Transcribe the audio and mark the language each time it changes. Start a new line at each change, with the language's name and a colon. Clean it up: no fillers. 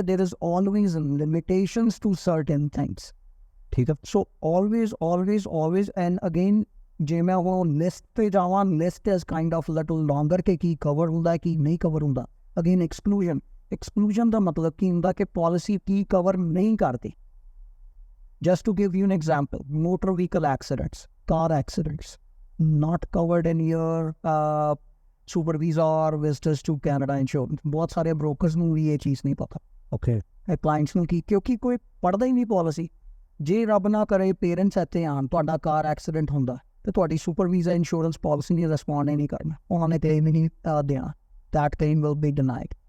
English: there is always limitations to certain things,
Punjabi: ਠੀਕ ਹੈ।
English: so always and again
Punjabi: ਜੇ ਮੈਂ ਉਹ ਲਿਸਟ ਤੇ ਜਾਵਾਂ, list
English: is kind of little longer
Punjabi: ਕਿ ਕੀ ਕਵਰ ਹੁੰਦਾ ਕੀ ਨਹੀਂ ਕਵਰ ਹੁੰਦਾ। ਅਗੇਨ ਐਕਸਕਲੂਜਨ ਦਾ ਮਤਲਬ ਕੀ ਹੁੰਦਾ ਕਿ ਪਾਲਿਸੀ ਕੀ ਕਵਰ ਨਹੀਂ ਕਰਦੀ।
English: Just to give you an example, motor vehicle accidents, car accidents, not covered in your super visa or visitors to Canada insurance।
Hindi: बहुत सारे
Punjabi: brokers ਨੂੰ ਵੀ ਇਹ ਚੀਜ਼ ਨਹੀਂ ਪਤਾ।
English: okay,
Punjabi: ਕਲਾਇੰਟਸ ਨੂੰ ਕੀ, ਕਿਉਂਕਿ ਕੋਈ ਪੜ੍ਹਦਾ ਹੀ ਨਹੀਂ ਪਾਲਿਸੀ। ਜੇ ਰੱਬ ਨਾ ਕਰੇ ਪੇਰੈਂਟਸ ਇੱਥੇ ਆਉਣ, ਤੁਹਾਡਾ ਕਾਰ ਐਕਸੀਡੈਂਟ ਹੁੰਦਾ ਤੇ ਤੁਹਾਡੀ ਸੁਪਰ ਵੀਜ਼ਾ ਇੰਸ਼ੋਰੈਂਸ ਪਾਲਿਸੀ ਨੇ ਰਿਸਪੌਂਡ ਹੀ ਨਹੀਂ ਕਰਨਾ, ਉਹਨਾਂ ਨੇ ਕਲੇਮ ਹੀ ਨਹੀਂ ਦੇਣਾ,
English: That claim will be denied.